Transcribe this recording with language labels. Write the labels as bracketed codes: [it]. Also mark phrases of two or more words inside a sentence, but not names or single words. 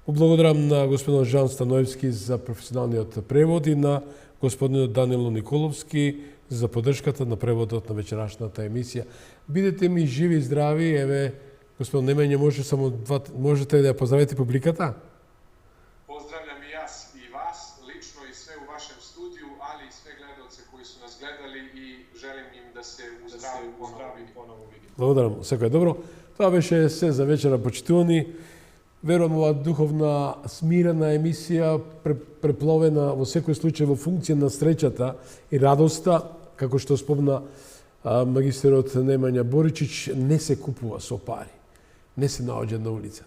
[mk] Благодарам на господин Жан Становски за професионалниот превод и на господин Данило Николовски за поддршката на преводот на вечерашната емисија. Бидете ми живи и здрави, еве, господин Немење, можете да ја поздравите публиката? [sr] Поздравljam i јас и вас, лично и све у вашем студiju, ali i sve gledalce koji su nas gledali i želim im da se uzdravi ponovo vidimo. [mk] Благодарам, секој е добро. Тоа беше се за вечера, почитувани. Верувам ова духовна, смирена емисија, препловена во секој случај во функција на среќата и радоста, како што спомна магистерот Немања Боричич, не се купува со пари, не се наоѓа на улица.